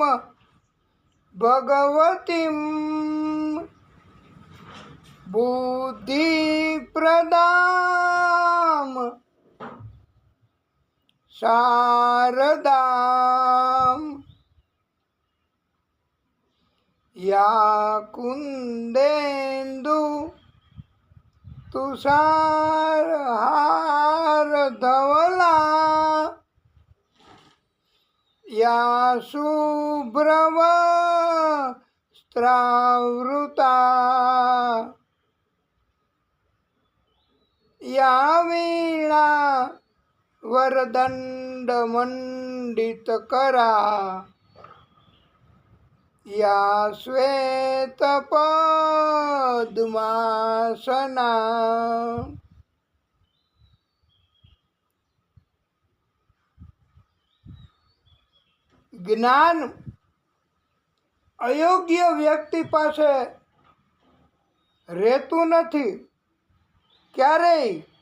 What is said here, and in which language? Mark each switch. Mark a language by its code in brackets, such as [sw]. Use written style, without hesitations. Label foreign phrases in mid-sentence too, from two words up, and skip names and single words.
[sa] भगवतीं बुद्धिप्रदां शारदां या कुन्देन्दु तुषारहारधवला या शुभ्रवस्त्रावृता या वीणा वरदंड मंडित करा या श्वेत पद्मासना [gu] જ્ઞાન અયોગ્ય વ્યક્તિ પાસે રહેતું નથી ક્યારેય.